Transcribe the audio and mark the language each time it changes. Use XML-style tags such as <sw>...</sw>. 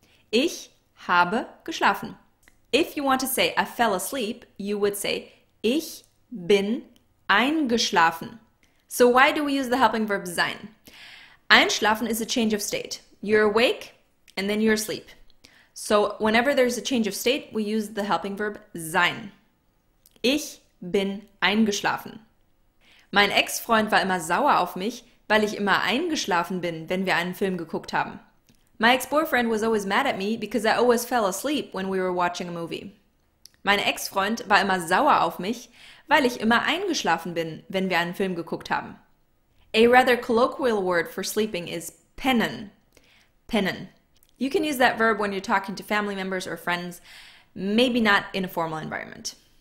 <de>Ich habe geschlafen.</de> <en>If you want to say I fell asleep, you would say</en> <de>Ich bin eingeschlafen.</de> <en>So why do we use the helping verb sein? Einschlafen is a change of state. You're awake and then you're asleep. So whenever there's a change of state, we use the helping verb sein.</en> <de>Ich bin eingeschlafen. Mein Ex-Freund war immer sauer auf mich, weil ich immer eingeschlafen bin, wenn wir einen Film geguckt haben.</de> <en>My ex-boyfriend was always mad at me because I always fell asleep when we were watching a movie.</en> <de>Mein Ex-Freund war immer sauer auf mich, weil ich immer eingeschlafen bin, wenn wir einen Film geguckt haben.</de> <en>A rather colloquial word for sleeping is pennen. Pennen. You can use that verb when you're talking to family members or friends, maybe not in a formal environment.</en>